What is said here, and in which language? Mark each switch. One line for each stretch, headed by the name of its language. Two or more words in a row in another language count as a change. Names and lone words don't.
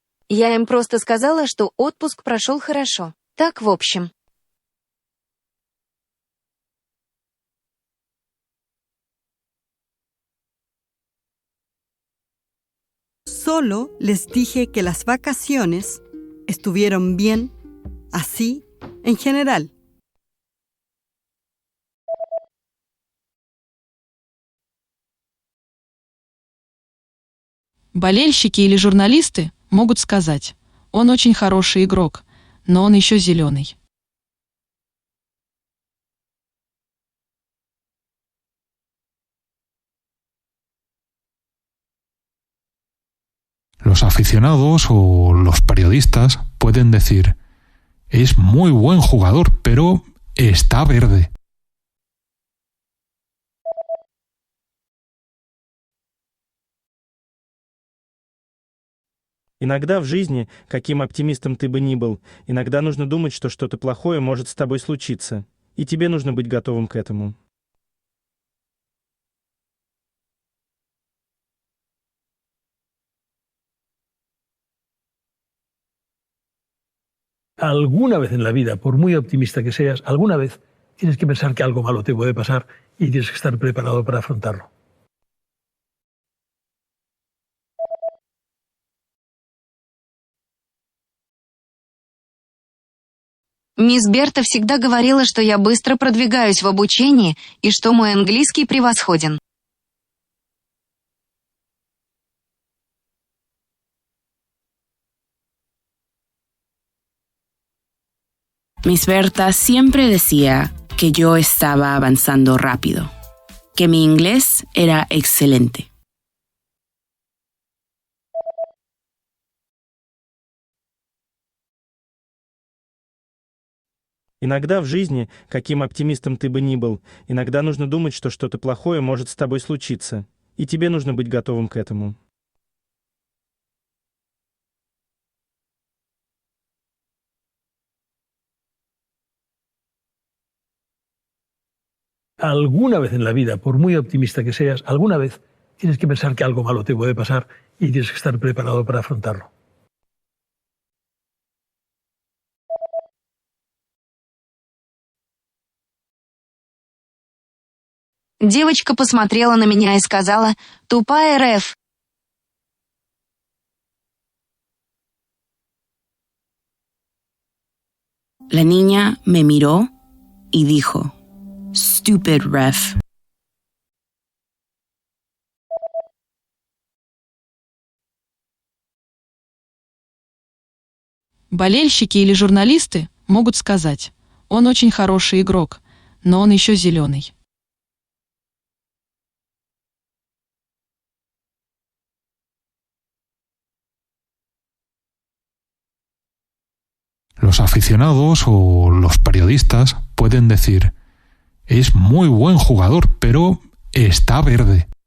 Russian: Я им просто сказала, что отпуск прошел хорошо. Так, в общем.
Spanish: Solo les dije que las vacaciones estuvieron bien, así, en general.
Russian: Болельщики или журналисты могут сказать: он очень хороший игрок, но он еще зеленый.
Spanish: Los aficionados o los periodistas pueden decir: es muy buen jugador, pero está verde.
Russian: Иногда в жизни, каким оптимистом ты бы ни был, иногда нужно думать, что что-то плохое может с тобой случиться. И тебе нужно быть готовым к этому.
Spanish: Alguna vez en la vida, por muy optimista que seas, alguna vez tienes que pensar que algo malo te puede pasar y tienes que estar preparado para afrontarlo.
Russian: Мисс Берта всегда говорила, что я быстро продвигаюсь в обучении и что мой английский превосходен.
Spanish: Miss Berta siempre decía que yo estaba avanzando rápido, que mi inglés era excelente.
Russian: Иногда в жизни, каким оптимистом ты бы ни был, иногда нужно думать, что что-то плохое может с тобой случиться. И тебе нужно быть готовым к этому.
Spanish: Alguna vez en la vida, por muy optimista que seas, alguna vez tienes que pensar que algo malo te puede pasar y tienes que estar preparado para afrontarlo.
Russian: Девочка посмотрела на меня и сказала: «Тупая Рэф».
Spanish: La niña me miró y dijo:
English: Stupid ref.
Russian: Болельщики или журналисты могут сказать: он очень хороший игрок, но он еще зеленый.
Spanish: Los aficionados o los periodistas pueden decir: es muy buen jugador, pero está verde.